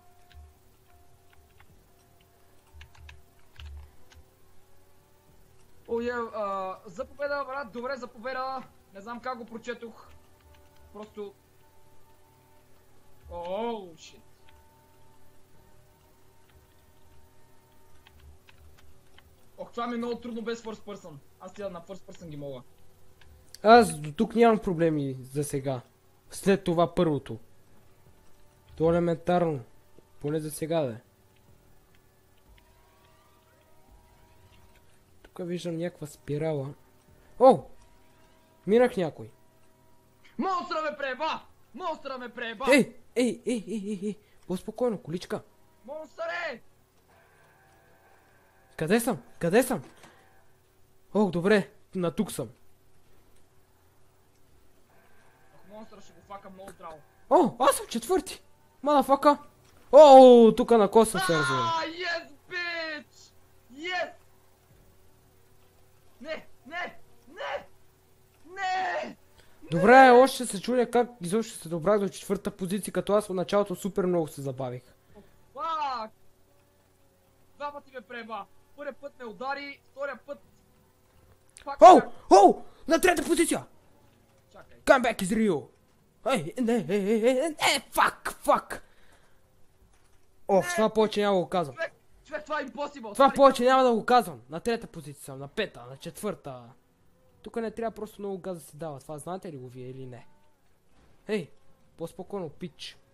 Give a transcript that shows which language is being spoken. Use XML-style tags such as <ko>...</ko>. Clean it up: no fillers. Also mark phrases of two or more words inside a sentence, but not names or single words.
<bg>О, за победа, брат, добре, за победа. Не знам как го прочетох. Просто...</bg> <en>Oh, shit.</en> <bg>Ох, това ми е много трудно без</bg> <en>first person.</en> <bg>Аз тя на</bg> <en>first person</en> <bg>ги мога. Аз до тук нямам проблеми за сега. След това първото. То е елементарно. Поне за сега да е. Тук виждам някаква спирала. О! Минах някой. Монстра ме преба! Монстра ме преба! Ей! По-спокойно, количка. Монстър е! Къде съм? Къде съм? Ох, добре. На тук съм. Ох, монстъра ще го факам много здраво. О, аз съм четвърти. Мадафака. О, тук на коса се развива.</bg> <en>Yes, bitch! Yes!</en> <bg>Не! Добре, още се чудя как изобщо се добрах до четвърта позиция, като аз в началото супер много се забавих. Фак! Два пъти ме преба. Първият път ме удари, втория път... Пак... О! На трета позиция! Чакай.</bg> <en>Come back is real!</en> <bg>Ей, не, фак! Ох, това повече няма да го казвам. Човек, това е impossible! Това повече няма да го казвам. На трета позиция съм, на пета, на четвърта. Тук не трябва просто много газ да се дава. Това знаете ли го вие или не? Ей, по-спокойно, пич.</bg>